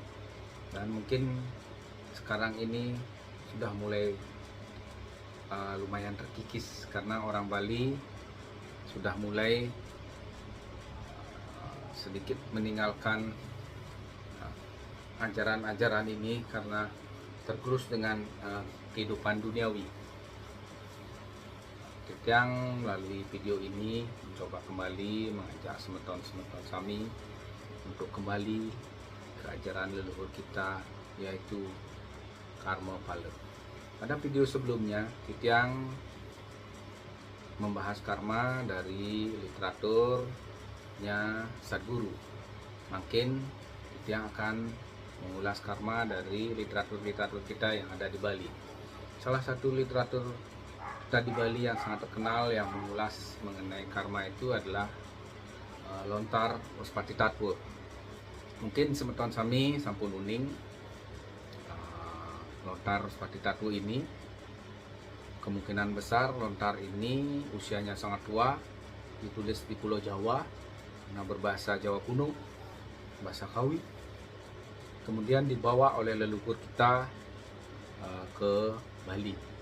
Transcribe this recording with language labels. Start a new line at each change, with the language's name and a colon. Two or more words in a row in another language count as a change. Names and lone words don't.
Indonesian: Dan mungkin sekarang ini sudah mulai lumayan terkikis karena orang Bali sudah mulai sedikit meninggalkan ajaran-ajaran ini karena tergerus dengan kehidupan duniawi. Yang melalui video ini mencoba kembali mengajak
Balinese: semeton-semeton Sami
Indonesian: untuk kembali ke ajaran leluhur kita, yaitu karma pala. Pada video sebelumnya Titiang membahas karma dari literaturnya Sadguru.
Balinese: Makin Titiang
Indonesian: akan mengulas karma dari literatur-literatur kita yang ada di Bali. Salah satu literatur kita di Bali yang sangat terkenal yang mengulas mengenai karma itu adalah Lontar Waspati Tatwa. Mungkin
Balinese: semeton Sami sampun uning
Indonesian: Lontar Waspati Tatwa ini. Kemungkinan besar lontar ini usianya sangat tua, ditulis di Pulau Jawa, nah berbahasa Jawa kuno, bahasa Kawi. Kemudian dibawa oleh leluhur kita ke Bali.